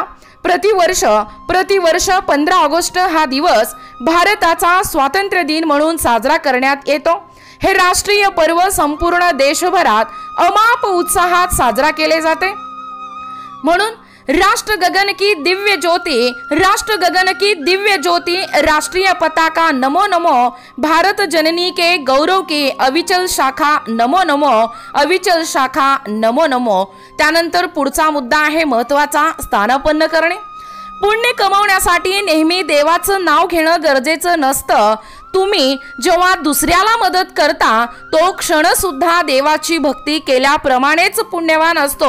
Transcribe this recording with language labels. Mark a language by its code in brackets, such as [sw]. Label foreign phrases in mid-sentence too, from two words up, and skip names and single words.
[mr] प्रतिवर्ष 15 ऑगस्ट हा दिवस भारताचा स्वातंत्र्य दिन म्हणून साजरा करण्यात येतो। हे राष्ट्रीय पर्व संपूर्ण देशभरात अमाप उत्साहात साजरा केले जाते। [hi] म्हणून राष्ट्र गगन की दिव्य ज्योति राष्ट्रीय पताका नमो नमो, भारत जननी के गौरव की अविचल शाखा नमो नमो, अविचल शाखा नमो नमो। [mr] त्यानंतर पुढचा मुद्दा आहे महत्त्वाचा, स्थानापन्न करणे। पुण्य कमवण्यासाठी नेहमी देवाचं नाव घेणं गरजेचं नसतं। तुम्ही जेव्हा दुसऱ्याला मदत करता तो क्षण सुद्धा देवाची भक्ती केल्याप्रमाणेच पुण्यवान असतो।